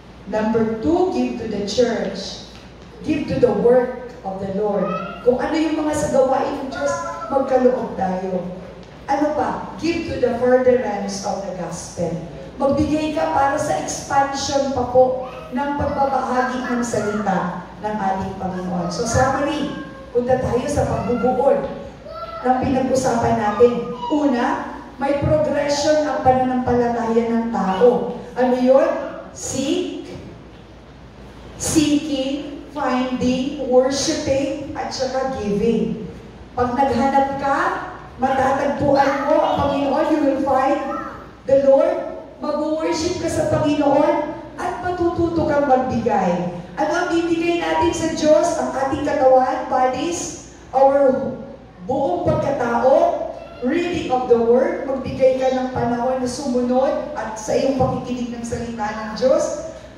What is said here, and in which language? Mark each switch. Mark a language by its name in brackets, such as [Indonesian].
[English] Number 2, give to the church. Give to the work of the Lord. [Filipino] Kung ano yung mga sa gawain ng Diyos, magkaloob tayo. Ano pa? [English] Give to the furtherance of the gospel. [Filipino] Magbigay ka para sa expansion pa po ng pagbabahagi ng salita ng ating Panginoon. So summary, punta tayo sa pagbubuod ng pinag-usapan natin. Una, may progression ang pananampalataya ng tao. Ano yun? [English] Seek, seeking, finding, worshiping, at saka giving. [Filipino] Pag naghanap ka, matatagpuan mo ang Panginoon. [English] You will find the Lord. [Filipino] Mag-worship ka sa Panginoon at matututo kang magbigay. Ano ang bibigay natin sa Diyos? Ang ating katawan, bodies, our buong pagkatao, [English] reading of the Word, [Filipino] magbigay ka ng panahon na sumunod at sa iyong pakikinig ng salita ng Diyos.